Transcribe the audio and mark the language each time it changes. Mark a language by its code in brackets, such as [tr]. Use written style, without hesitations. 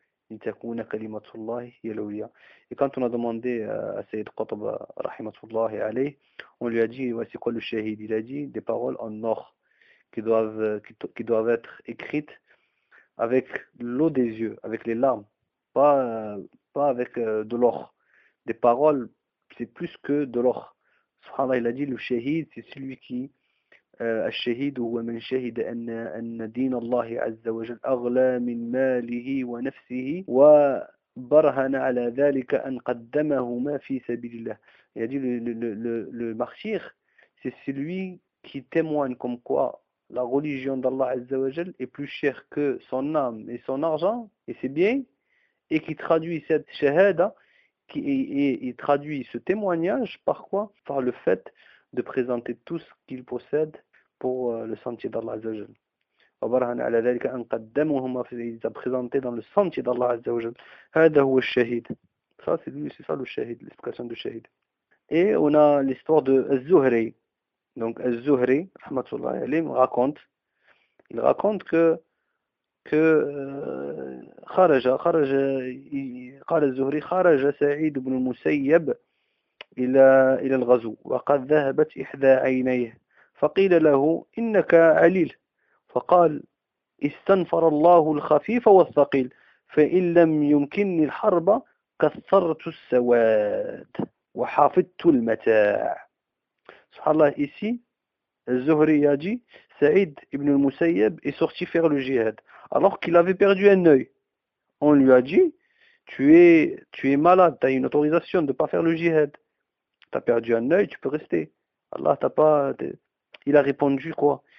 [fr] Et quand on a demandé à Sayyid Qutb, rahimatullahi alayh, on lui a dit, voici quoi le shahid? Il a dit des paroles en or qui doivent être écrites avec l'eau des yeux, avec les larmes, pas avec de l'or. Des paroles, c'est plus que de l'or. Subhanallah, il a dit, le shahid, c'est celui qui. [ar] الشهيد هو من شهد أن دين الله عز وجل أغلى من ماله ونفسه وبرهن على ذلك أن قدمهما في سبيل الله. [fr] Il a dit le martyr, c'est celui qui témoigne comme quoi la religion d'Allah Azza wa Jal est plus chère que son âme et son argent et ses biens, et qui traduit cette shahada, qui traduit ce témoignage par quoi? Par le fait de présenter tout ce qu'il possède pour le sentier d'Allah Azzawajal. [ar] Wa barahana ala dhalika an qaddamahuma fi sabili illah, [fr] présenté dans le sentier d'Allah Azzawajal. [ar] Hada huwa ash-shahid. [fr] Ça, c'est lui, c'est ça le shahid, l'explication du shahid. Et on a l'histoire de Az-Zuhri. Donc Az-Zuhri, rahmatullahi alayhi, il raconte que [ar] kharaja qala Az-Zuhri kharaja Sa'id ibn al-Musayyib إلى الغزو وقد ذهبت إحدى عينيه فقيل له إنك عليل فقال استنفر الله الخفيف والثقيل فإن لم يمكنني الحرب كثرت السواد وحافظت المتاع. [fr] سبحان الله ici الزهري يجي سعيد ابن المسيب est sorti faire le jihad alors qu'il avait perdu un œil. On lui a dit tu es malade, t'as une autorisation de pas faire le jihad. T'as perdu un œil, tu peux rester. Allah t'a pas. Il a répondu quoi?